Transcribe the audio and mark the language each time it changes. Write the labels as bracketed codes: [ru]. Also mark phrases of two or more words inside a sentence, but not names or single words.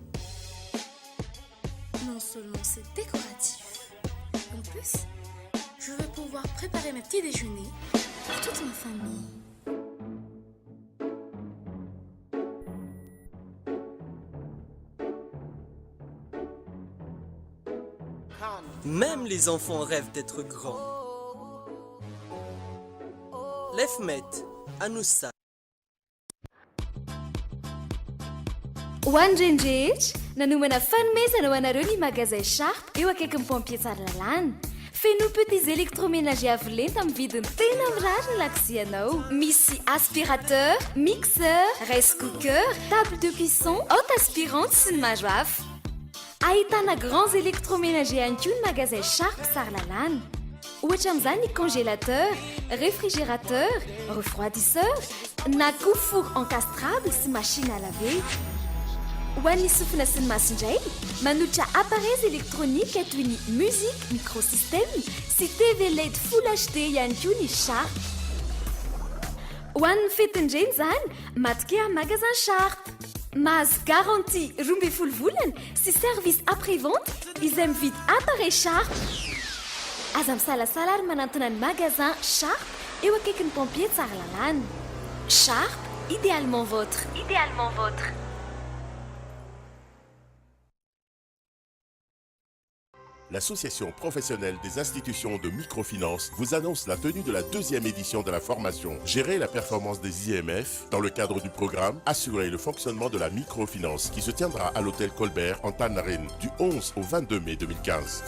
[fr] Non seulement c'est décoratif, en plus, je vais pouvoir préparer mes petits déjeuners pour toute ma famille. Même les enfants rêvent d'être grands. Lefmet, Anoussa. [mg] Hoandrendrehitra nanomana fanomezana ho anareo ny magasin Sharp eo akaikin'ny pompier tsara lalàna. Feno [fr] petits électroménagers [mg] avo lenta amin'ny vidiny tena mirary ny laksianao. Misy [fr] aspirateur, mixeur, [en] rice cooker, [fr] table de cuisson, haute aspirante [mg] sy ny maro hafa. Ahitana [fr] grands électroménagers [mg] ihany koa ny magasin Sharp tsara lalàna. Ohatra amin'izany ny [fr] congélateur, réfrigérateur, refroidisseur, [mg] na koa [fr] four encastrable [mg] sy [fr] machine à laver. [mg] Ho an'ny sofina sy ny masindray, manolotra [fr] appareils électroniques [mg] toy ny [fr] musique, microsystème [mg] sy [en] TV LED Full HD [mg] ihany koa ny Sharp. Ho an'ny fetindreny izany, matokea amin'ny magasin Sharp. Mahazo garantie 12 volana sy [fr] service après-vente [mg] izay mividy appareil Sharp. Aza misalasala ary manantona ny magasin Sharp eo akaikin'ny pompier tsara lalàna. Sharp, [fr] idéalement vôtre. Idéalement vôtre. L'Association professionnelle des institutions de microfinance vous annonce la tenue de la 2e édition de la formation Gérer la performance des IMF dans le cadre du programme Assurer le fonctionnement de la microfinance qui se tiendra à l'hôtel Colbert en Tanarine du 11 au 22 mai 2015.